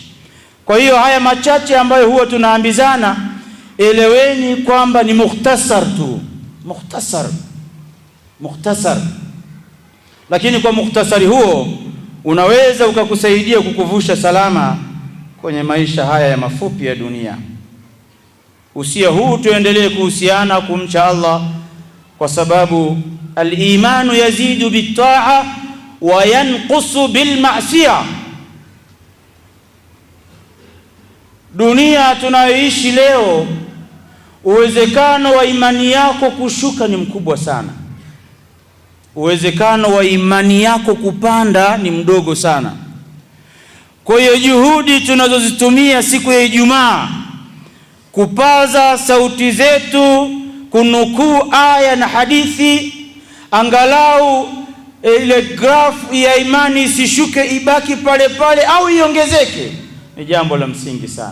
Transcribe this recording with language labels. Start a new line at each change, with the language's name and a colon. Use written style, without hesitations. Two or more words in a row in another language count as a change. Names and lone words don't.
Swahili: Kwa hiyo haya machache ambayo huwa tunaambizana, eleweni kwamba ni mukhtasar tu, mukhtasar. Lakini kwa mukhtasari huo unaweza ukakusaidia kukuvusha salama kwenye maisha haya ya mafupi ya dunia. Usia huu tuendelee kuhusiana kumcha Allah, kwa sababu
Arabic: الإيمان يزيد بالطاعة وينقص بالمعصية.
Swahili: Dunia tunayoishi leo, uwezekano wa imani yako kushuka ni mkubwa sana, uwezekano wa imani yako kupanda ni mdogo sana. Kwa hiyo juhudi tunazozitumia siku ya Ijumaa kupaza sauti zetu, kunukuu aya na hadithi, angalau ile grafu ya imani isishuke, ibaki pale pale au iongezeke, ni jambo la msingi sana.